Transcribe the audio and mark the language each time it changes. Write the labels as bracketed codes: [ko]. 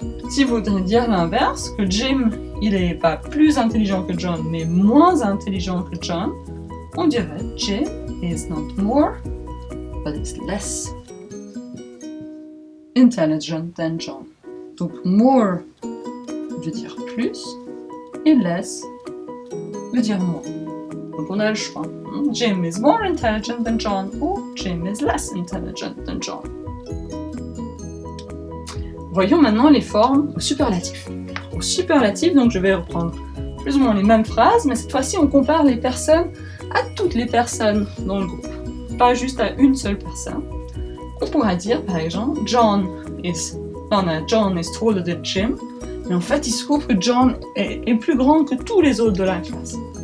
[fr] Si vous voudriez dire l'inverse, que Jim, il n'est pas plus intelligent que John, mais moins intelligent que John, on dirait [en] Jim is not more, but is less intelligent than John. [fr] Donc more veut dire plus, et less veut dire moins. Donc on a le choix. [en] Jim is more intelligent than John, ou Jim is less intelligent than John. [fr] Voyons maintenant les formes au superlatif. Au superlatif, donc je vais reprendre plus ou moins les mêmes phrases, mais cette fois-ci on compare les personnes à toutes les personnes dans le groupe, pas juste à une seule personne. On pourra dire par exemple [en] John is taller than Jim, [fr] mais en fait il se trouve que John est plus grand que tous les autres de la classe.